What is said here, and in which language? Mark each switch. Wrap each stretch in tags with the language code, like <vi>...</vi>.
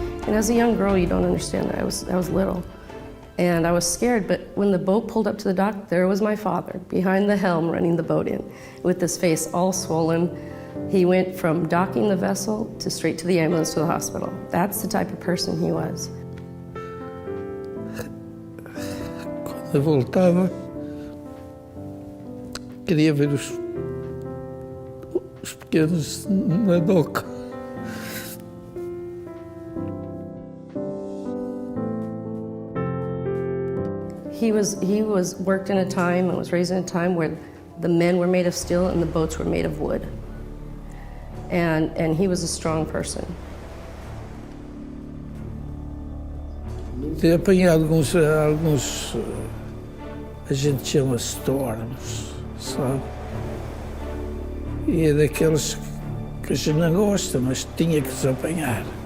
<en>And as a young girl, you don't understand that. I was little, and I was scared, but when the boat pulled up to the dock, there was my father behind the helm running the boat in with his face all swollen. He went from docking the vessel to straight to the ambulance to the hospital. That's the type of person he was.</en> <pt>Quando eu voltava, queria ver os pequenos na doca.</pt> <en>He was worked in a time and was raised in a time where The men were made of steel and the boats were made of wood. And he was a strong person.</en> <pt>Ter apanhado alguns a gente chama storms, sabe? E é daqueles que a gente não gosta, mas tinha que se apanhar.</pt>